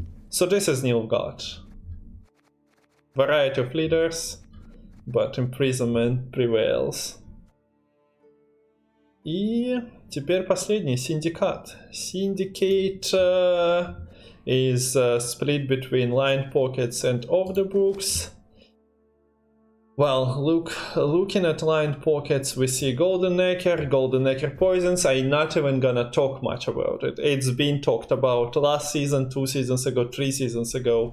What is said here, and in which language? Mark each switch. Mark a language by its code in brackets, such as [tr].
[en] So this is Nilfgaard. Variety of leaders, but imprisonment prevails. [ru] И теперь последний, Syndicate. [en] Syndicate is split between line pockets and off the books. Well, looking at line pockets, we see Golden Nekker poisons. I'm not even gonna talk much about it. It's been talked about last season, 2 seasons ago, 3 seasons ago.